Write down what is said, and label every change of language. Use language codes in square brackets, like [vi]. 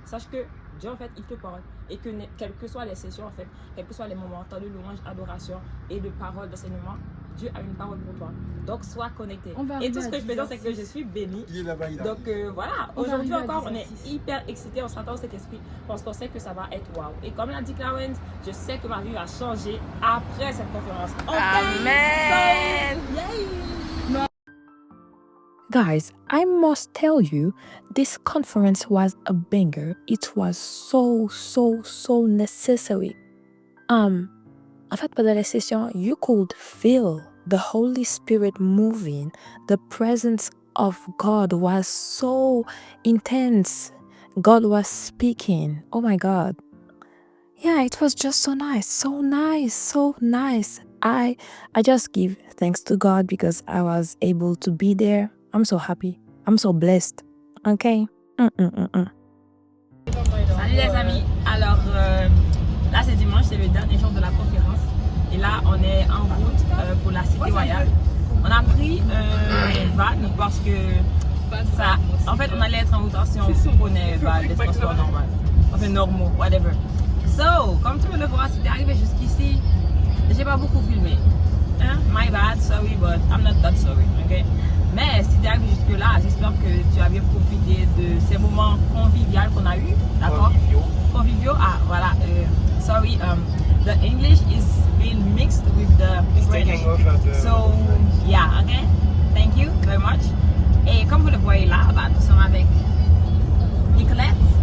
[fr] Sache que Dieu en fait, il te parle. Et que quelles que soient les sessions en fait, quels que soient les moments de louange, adoration et de parole, d'enseignement, Dieu a une parole pour toi. Donc, sois connecté. Et tout ce que je peux dire, c'est que je suis bénie. Il est là-bas, il est là. Donc, voilà. Aujourd'hui encore, on est hyper excités. On s'attend à cet esprit parce qu'on sait que ça va être waouh. Et comme l'a dit Clarence, je sais que ma vie va changer après cette conférence. Amen. [en] Guys, I must tell you, this conference was a banger. It was so necessary. [fr] En fait, pendant la session, [en] you could feel the Holy Spirit moving. The presence of God was so intense. God was speaking. Oh my God. Yeah, it was just so nice. I just give thanks to God because I was able to be there. I'm so happy. I'm so blessed. Okay? [fr] Salut les amis. Alors, là c'est dimanche, c'est le dernier jour de la conférence. Et là, on est en route pour la Cité Royale. On a pris un van parce que Ça, en fait, on allait être en retard si on prenait des transports normaux. Enfin, normaux, whatever. So, comme tu peux le voir, si t'es arrivé jusqu'ici, j'ai pas beaucoup filmé. Hein? [en] My bad, sorry, but I'm not that sorry, ok? [fr] Mais si t'es arrivé jusque-là, j'espère que tu as bien profité de ces moments conviviaux qu'on a eu, d'accord? Conviviaux, ah, voilà. [en] Sorry, the English is being mixed with the French. So, yeah, okay? Thank you very much. [fr] Et comme vous le voyez là, bah, nous sommes avec Nicolette.